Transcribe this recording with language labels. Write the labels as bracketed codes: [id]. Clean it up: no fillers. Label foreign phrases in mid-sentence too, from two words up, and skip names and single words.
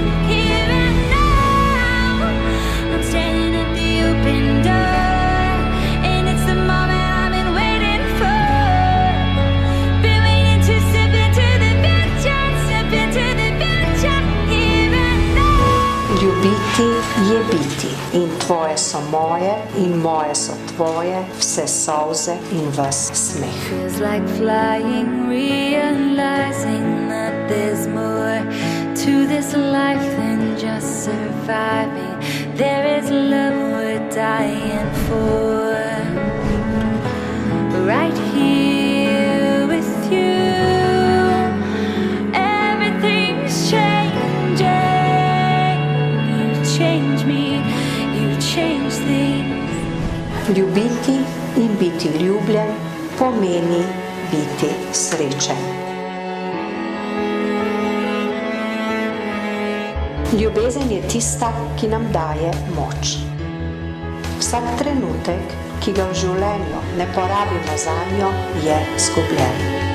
[en] Here and now, I'm standing at the open door, and it's the moment I've been waiting for. Been waiting to step into the future, step into the future. Here and now. [sl] Ljubiti je biti in tvoje so moje in moje so tvoje, vse solze in ves smeh. [en] Feels like flying, realizing that there's more to this life than just surviving. There is love we're dying for. Right here with you, everything's changing. You change me, you change things. [sl] Ljubiti in biti ljubljen pomeni biti srečen. Ljubezen je tista, ki nam daje moč. Vsak trenutek, ki ga v življenju ne porabimo zanjo, je izgubljen.